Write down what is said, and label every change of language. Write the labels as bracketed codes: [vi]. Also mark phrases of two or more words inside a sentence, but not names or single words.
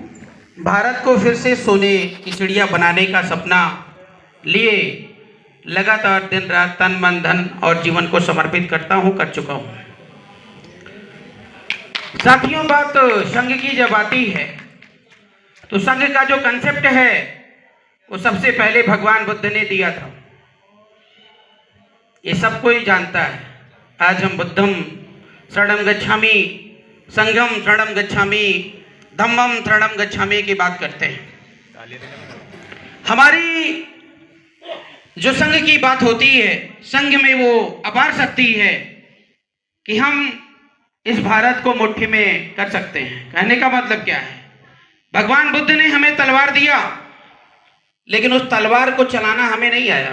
[hi] भारत को फिर से सोने की चिड़िया बनाने का सपना लिए लगातार दिन रात तन मन धन और जीवन को समर्पित करता हूँ, कर चुका हूँ। साथियों, बात संघ की जब आती है तो संघ का जो कंसेप्ट है वो सबसे पहले भगवान बुद्ध ने दिया था। ये सब कोई जानता है। आज हम [pi] बुद्धम शरणम गच्छामि, संघम शरणम गच्छामि, धम्मम शरणम गच्छामि [hi] की बात करते हैं। हमारी जो संघ की बात होती है, संघ में वो अपार शक्ति है कि हम इस भारत को मुट्ठी में कर सकते हैं। कहने का मतलब क्या है? भगवान बुद्ध ने हमें तलवार दिया, लेकिन उस तलवार को चलाना हमें नहीं आया।